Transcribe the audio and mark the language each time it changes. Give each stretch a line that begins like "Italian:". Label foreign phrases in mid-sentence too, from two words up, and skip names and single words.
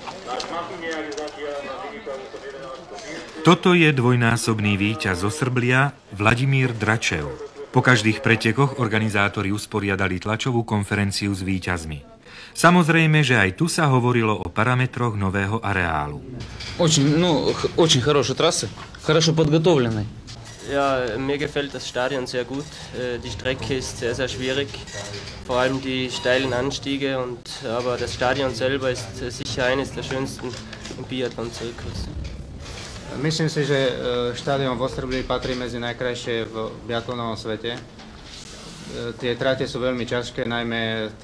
Slovak: Toto je dvojnásobný víťaz zo Srblia Vladimír Dračev. Po každých pretekoch organizátori usporiadali tlačovú konferenciu s víťazmi. Samozrejme, že aj tu sa hovorilo o parametroch nového areálu.
Russian: Очень хорошая трасса, хорошо подготовленная.
German: Ja, mir gefällt das Stadion sehr gut. Die Strecke ist sehr, sehr schwierig, vor allem die steilen Anstiege, aber das Stadion selber ist sicher eines der schönsten im Biathlon-Zirkus.
Slovak: Myslím si, že štadión vo Srblí patrí medzi najkrajšie v biatlonovom svete. Tie trate sú veľmi ťažké, najmä tie